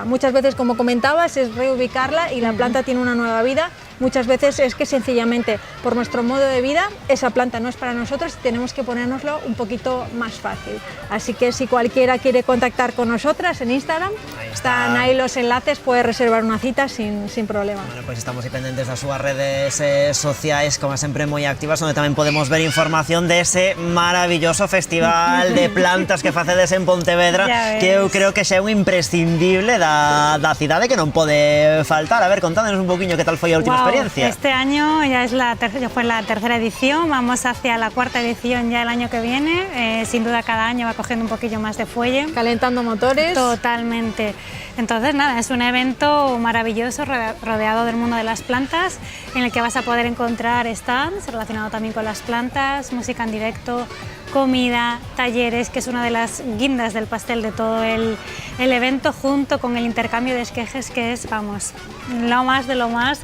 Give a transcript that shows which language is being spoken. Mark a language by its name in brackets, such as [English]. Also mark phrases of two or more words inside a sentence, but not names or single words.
[Spanish] Muchas veces, como comentabas, es reubicarla y la planta tiene una nueva vida. Muchas veces es que sencillamente por nuestro modo de vida esa planta no es para nosotros y tenemos que ponérnoslo un poquito más fácil. Así que si cualquiera quiere contactar con nosotras en Instagram, están ahí los enlaces, puede reservar una cita sin problema. [Galician] Bueno, pues estamos aí pendentes das súas redes sociais, como sempre moi activas, onde tamén podemos ver información dese maravilloso festival de plantas que facedes en Pontevedra, que eu creo que xa é un imprescindible da cidade que non pode faltar. A ver, contádnos un poquinho que tal foi a última experiencia experiencia. [Spanish] Este año ya fue la tercera edición, vamos hacia la cuarta edición ya el año que viene. Sin duda cada año va cogiendo un poquillo más de fuelle. Calentando motores. Totalmente. Entonces nada, es un evento maravilloso rodeado del mundo de las plantas, en el que vas a poder encontrar stands relacionados también con las plantas, música en directo, comida, talleres, que es una de las guindas del pastel de todo el evento, junto con el intercambio de esquejes, que es, vamos, lo más de lo más.